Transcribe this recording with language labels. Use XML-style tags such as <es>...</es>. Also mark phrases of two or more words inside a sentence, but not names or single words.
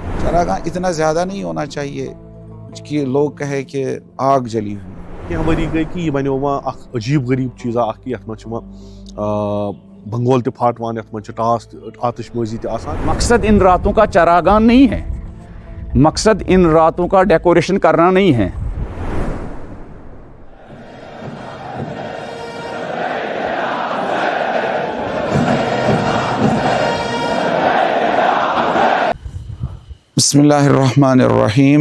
<ur>چراغاں اتنا زیادہ نہیں ہونا چاہیے کہ لوگ کہے کہ آگ جلی ہوئی.</ur> <ks>کینٛہہ ؤری گٔے کہِ یہِ بنیو وۄنۍ اکھ عجیٖب غریٖب چیٖزا اکھ کہِ یتھ منٛز چھِ وۄنۍ بنگول تہِ پھاٹوان، یتھ منٛز چھِ ٹاس آتش بٲزی تہِ آسان.</ks> <ur>مقصد ان راتوں کا چراغاں نہیں ہے، مقصد ان راتوں کا ڈیکوریشن کرنا نہیں ہے.</ur> <ar>بسم اللہ الرحمن الرحیم.</ar>